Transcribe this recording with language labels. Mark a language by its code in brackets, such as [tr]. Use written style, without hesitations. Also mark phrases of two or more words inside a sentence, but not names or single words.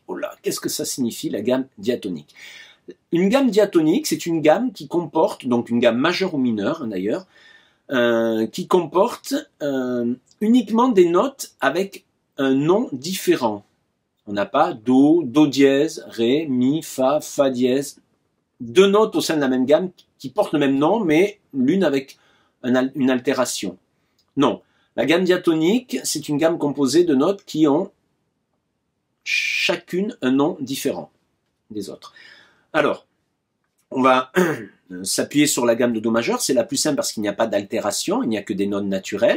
[fr] Oh là, qu'est-ce que ça signifie la gamme diatonique? Une gamme diatonique, c'est une gamme qui comporte, donc une gamme majeure ou mineure d'ailleurs, qui comporte uniquement des notes avec un nom différent. On n'a pas do, do dièse, ré, mi, fa, fa dièse. Deux notes au sein de la même gamme qui portent le même nom, mais l'une avec une altération. Non. La gamme diatonique, c'est une gamme composée de notes qui ont chacune un nom différent des autres. Alors, on va s'appuyer sur la gamme de Do majeur, c'est la plus simple parce qu'il n'y a pas d'altération, il n'y a que des notes naturelles.